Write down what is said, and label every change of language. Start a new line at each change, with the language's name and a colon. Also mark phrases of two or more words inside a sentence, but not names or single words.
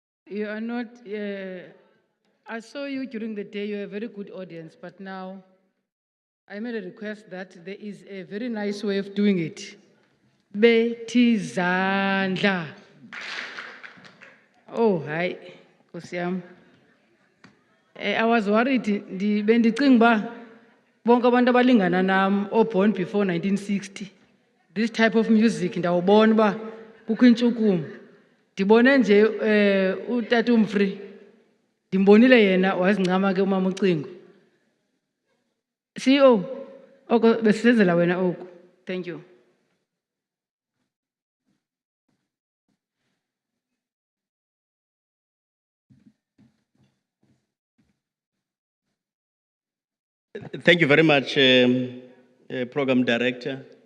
English: You are not, I saw you during the day, you're a very good audience, but now I made a request that there is a very nice way of doing it.
Xhosa: Betizandla. Oh, hi, Nkosi yami.
English: I was worried,
Xhosa: bendicinga uba bonke abantu abalingana nam
English: born before 1960. This type of music
Xhosa: ndawubona uba kukho intshukumo. Ndibone nje utata uMfree. Ndimbonile yena wazincama ke umama ucingo. CEO, oko besisenzela wena oku.
English: Thank you. Thank you very much, Program Director.